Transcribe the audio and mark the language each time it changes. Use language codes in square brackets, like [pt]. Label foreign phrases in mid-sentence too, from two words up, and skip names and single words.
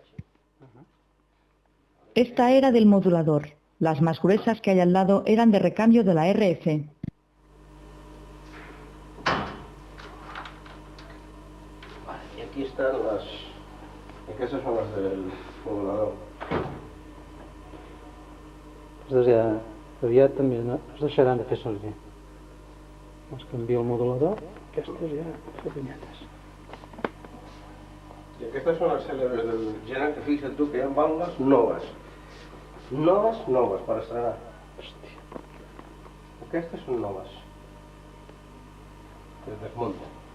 [es] Esta era del modulador. Las más gruesas que hay al lado eran de recambio de la RF. Vale, y aquí están las... que esas son las del modulador. [ca] Aquestes ja aviat també es deixaran de fer servir. Es canvia el modulador, aquestes ja fer pinyetes. [es] Y estas son las célebres del Geran, que fíjate tú que eran válvulas novas. Novas para estrenar. [ca] Hòstia. Aquestes son novas. Que es desmontan.